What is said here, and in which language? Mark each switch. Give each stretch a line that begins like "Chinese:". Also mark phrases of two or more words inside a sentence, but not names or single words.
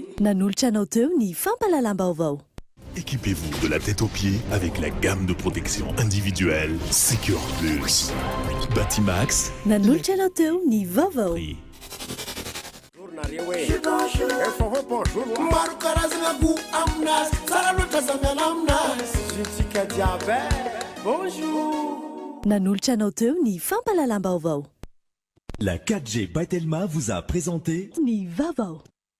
Malagasy: Nanolotra anao teo ny fampalalam-baovao.
French: Équipez-vous de la tête aux pieds avec la gamme de protection individuelle Secure Plus. Batimax.
Malagasy: Nanolotra anao teo ny vaovao. Maro karazana go aminazy tsara loatra zamena aminazy zitsika jiaby. Bonjour. Nanolotra anao teo ny fampalalam-baovao.
French: La 4G by Telma vous a présenté Ni Vavao.